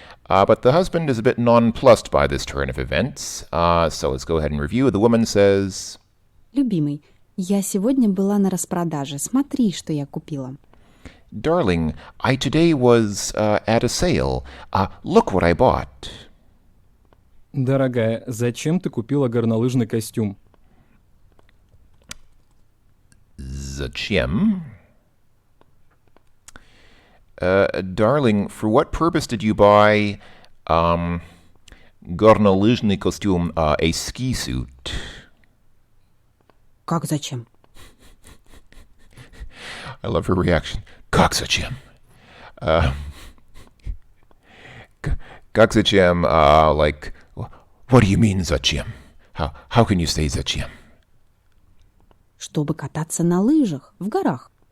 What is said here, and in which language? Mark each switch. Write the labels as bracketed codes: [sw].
[en] But the husband is a bit nonplussed by this turn of events. So let's go ahead and review. The woman says, [ru] Любимый, я сегодня была на распродаже. Смотри, что я купила. [en] Darling, I today was at a sale. Look what I bought. [ru] Дорогая, зачем ты купила горнолыжный костюм? Zачем? [en] Darling, for what purpose did you buy горнолыжный костюм, a ski suit? [ru] Как зачем? [en] I love her reaction. [ru] Как зачем? Как зачем? [en] Like, what do you mean зачем? How can you say зачем? [ru] Чтобы кататься на лыжах, в горах.